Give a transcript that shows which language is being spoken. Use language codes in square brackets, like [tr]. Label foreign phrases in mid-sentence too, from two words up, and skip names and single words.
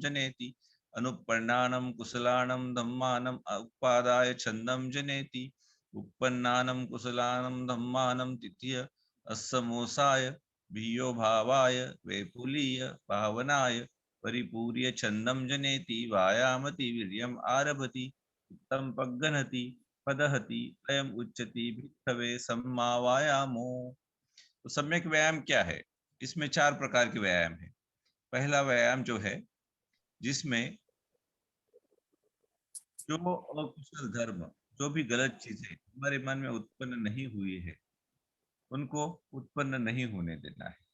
[pi] जनेति अनुपन्नानं कुशलानं धम्मानं उपादाय छन्दं जनेति उपन्नानं कुशलानं धम्मानं तिथ्य अस्समोसाय भियो भावाय वैपुलीय भावनाय परिपूर्य छन्दं जनेति वायामति वीर्यम् आरभति चित्तं पगणति पदहति अयम उच्यति भिक्खवे सम्मा वायामो। [hi] तो सम्यक व्यायाम क्या है? इसमें 4 प्रकार के व्यायाम है। पहला व्यायाम जो है, जिसमें जो अकुशल धर्म, जो भी गलत चीजें हमारे मन में उत्पन्न नहीं हुई है, उनको उत्पन्न नहीं होने देना है।